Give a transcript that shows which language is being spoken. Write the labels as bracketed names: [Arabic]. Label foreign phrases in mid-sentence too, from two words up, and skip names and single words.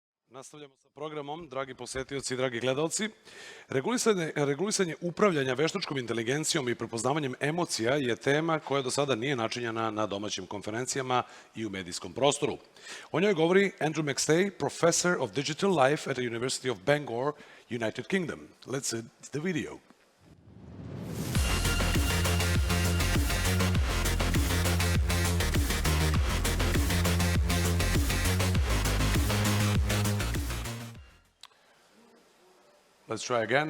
[Serbian] Nastavljamo sa programom, dragi posetioci i dragi gledalci. Regulisanje upravljanja veštačkom inteligencijom i prepoznavanjem emocija je tema koja do sada nije načinjena na domaćim konferencijama i u medijskom prostoru. O njoj govori Andrew McStay, [English] Professor of Digital Life at the University of Bangor, United Kingdom. Let's see the video. Let's try again.